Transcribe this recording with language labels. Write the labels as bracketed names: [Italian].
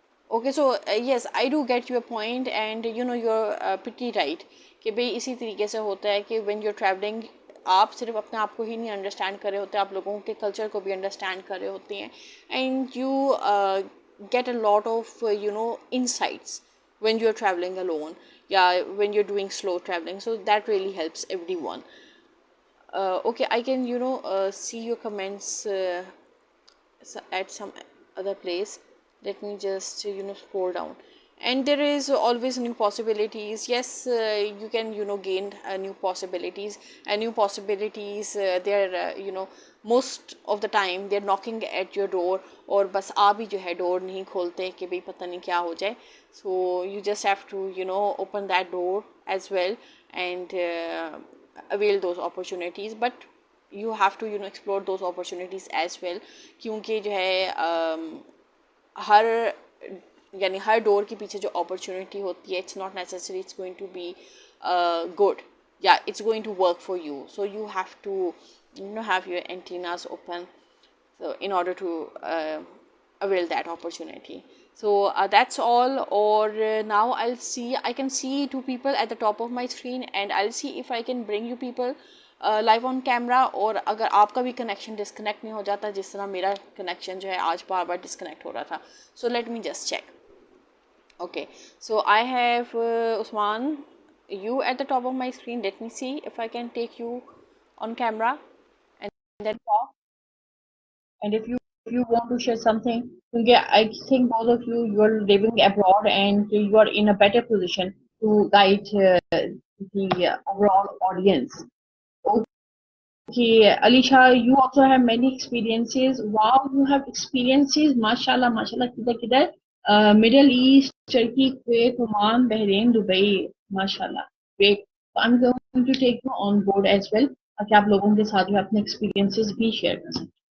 [English] okay so yes I do get your point and you know you're pretty right [Urdu] کہ بھائی اسی طریقے سے ہوتا ہے [English] کہ when you are travelling [Urdu] آپ صرف اپنے آپ کو ہی نہیں انڈرسٹینڈ کر رہے ہوتے, آپ لوگوں کے کلچر کو بھی انڈرسٹینڈ کر رہے ہوتے ہیں, [English] And you get a lot of you know insights when you're traveling alone, yeah, when you're doing slow traveling, so that really helps everyone. Okay, I can see your comments at some other place. Let me just scroll down, and there is always new possibilities. Yes, you can gain new possibilities, and new possibilities they're most of the time they're knocking at your door, [Urdu] اور بس آپ ہی جو ہے ڈور نہیں کھولتے کہ بھئی پتہ نہیں کیا ہو جائے. [English] So you just have to open that door as well and avail those opportunities, but you have to explore those opportunities as well. [Urdu] کیونکہ جو ہے ہر یعنی ہر ڈور کے پیچھے جو اپرچونیٹی ہوتی ہے [English] it's not necessary it's going to be good, [Urdu] یا [English] It's going to work for you. So you have to have your antennas open so in order to avail that opportunity. So that's all. Or now I can see two people at the top of my screen, and I'll see if I can bring you people live on camera. [Urdu] اور اگر آپ کا بھی connection disconnect نہیں ہو جاتا جس طرح میرا کنیکشن جو ہے آج بار بار ڈسکنیکٹ ہو رہا تھا. [English] So let me just check. Okay, so I have Usman, you at the top of my screen. Let me see if I can take you on camera and then talk. And if you want to share something, I think both of you are living abroad and you are in a better position to guide the overall audience. Okay, Alicia, you also have many experiences. Wow, you have experiences. Mashallah, mashallah. Kidhar? Middle East, Turkey, Kuwait, Oman, Bahrain, Dubai. Mashallah. Great. So I'm going to take you on board as well. [Urdu] تاکہ آپ لوگوں کے ساتھ جو اپنے experiences بھی share کر سکیں.